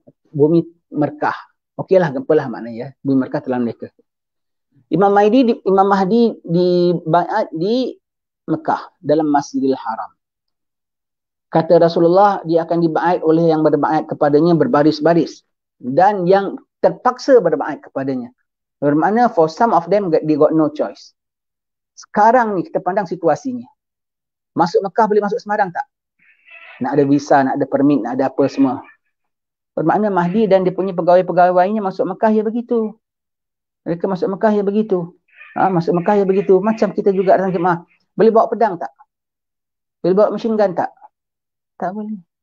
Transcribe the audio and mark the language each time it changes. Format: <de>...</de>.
<ms>Bumi Merkah. Okeylah gempa lah maknanya ya. Bumi Merkah telan mereka. Imam Mahdi di baiat di Mekah dalam Masjidil Haram. Kata Rasulullah, dia akan dibaiat oleh yang berbaiat kepadanya berbaris-baris dan yang terpaksa berbaiat kepadanya. Bermakna</ms> <en>for some of them they got no choice.</en> <ms>Sekarang ni kita pandang situasinya. Masuk Mekah boleh masuk sembarang tak? Nak ada visa, nak ada permit, nak ada apa semua. Bermakna Mahdi dan dia punya pegawai-pegawainya masuk Mekah ya begitu. Mereka masuk Mekah ya begitu. Masuk Mekah ya begitu. Macam kita juga datang jemaah. Boleh bawa pedang tak? Boleh bawa machine gun tak? Tak boleh.</ms>